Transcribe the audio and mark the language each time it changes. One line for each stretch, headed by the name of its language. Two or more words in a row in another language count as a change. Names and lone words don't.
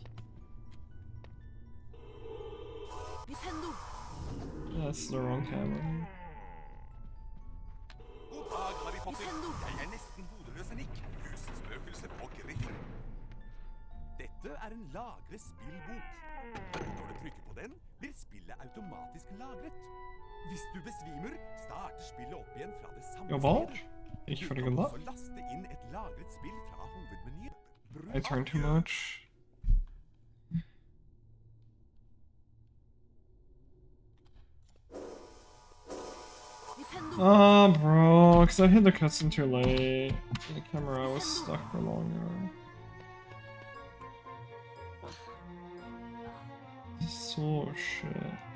English: Nintendo. That's the wrong camera.
Norwegian: God dag, Harry Potter. Jeg er nesten hodeløs enn ikke. Husspøkelse på Griffin. Dette er en lagre-spillbok. Når du trykker på den, blir spillet automatisk lagret. Hvis du besvimer, starter spillet opp igjen fra det samme Ja, hva? stedet. Ikke Du for det kan gode. også laste inn et lagret spill fra hovedmenyen.
English: I turn too much. Nintendo. Oh, bro, because I hit the cutscene too late. The camera was stuck for longer. So shit.